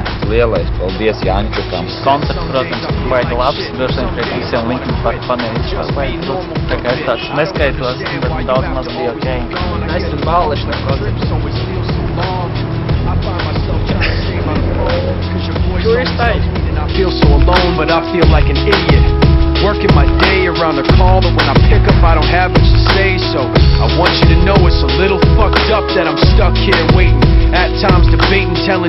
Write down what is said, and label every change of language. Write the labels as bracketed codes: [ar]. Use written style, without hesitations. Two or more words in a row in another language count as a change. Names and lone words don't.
[lv] Lielais paldies Jāņķukam. Koncerts, protams, baigi labs. Droši vien priekš visiem Linkin Park faniem izšās baigi. Tā kā es tāds neskaitos, bet daudz maz bija okei. Es tur balles šitam koncertam. Kur es taisu? [en] I feel so alone, but I feel like an idiot. Working my day around the call, but when I pick up, I don't have much to say. So I want you to know it's a little fucked up that I'm stuck here waiting. At times debating